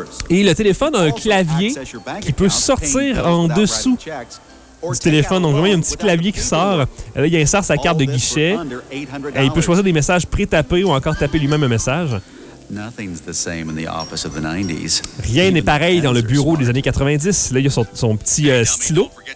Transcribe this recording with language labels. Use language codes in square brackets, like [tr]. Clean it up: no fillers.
[fr] Et le téléphone a un clavier qui peut sortir en dessous du téléphone. Donc, vraiment, il y a un petit clavier qui sort. Là, il insère sa carte de guichet. Et il peut choisir des messages pré-tapés ou encore taper lui-même un message. [en] Nothing's the same in the office of the 90s. [fr] Rien n'est pareil dans le bureau des années 90. Là, il y a son petit stylo.